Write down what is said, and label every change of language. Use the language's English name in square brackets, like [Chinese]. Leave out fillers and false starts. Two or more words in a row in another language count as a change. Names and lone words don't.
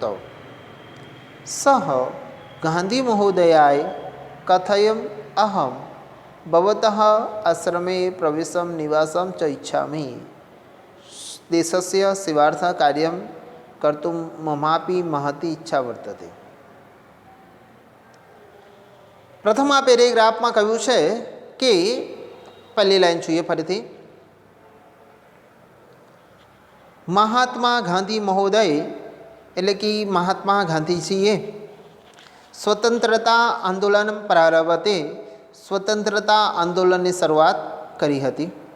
[Sanskrit] सः गान्धीमहोदयाय कथयन् अहं भवतः आश्रमे प्रवेशं निवासं च इच्छामि. देशस्य सेवार्थं कार्यं कर्तुं ममापि महती इच्छा वर्तते. [Gujarati] પ્રથમ આ પેરેગ્રાફમાં કહ્યું છે કે પહેલી લાઈન જોઈએ ફરીથી. મહાત્મા ગાંધી મહોદય એટલે કે મહાત્મા ગાંધીજીએ સ્વતંત્રતા આંદોલન પ્રારંભતે સ્વતંત્રતા આંદોલનની શરૂઆત કરી હતી.